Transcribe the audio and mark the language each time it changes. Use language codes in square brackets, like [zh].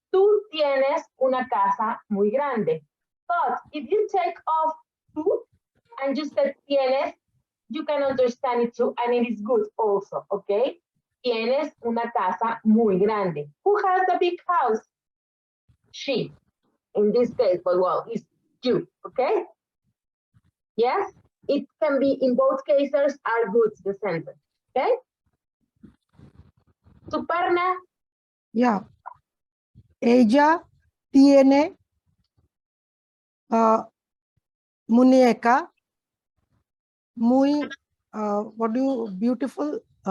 [es] Tú tienes una casa muy grande. [en] But if you take off tú and you said tienes, you can understand it too, and it is good also, okay? [es] Tienes una casa muy grande. [en] Who has the big house? She. In this case, but well, it's you, okay? Yes? It can be, in both cases, are good, the sentence, okay? Suparna? Yeah. [es] Ella tiene muñeca muy [en] beautiful.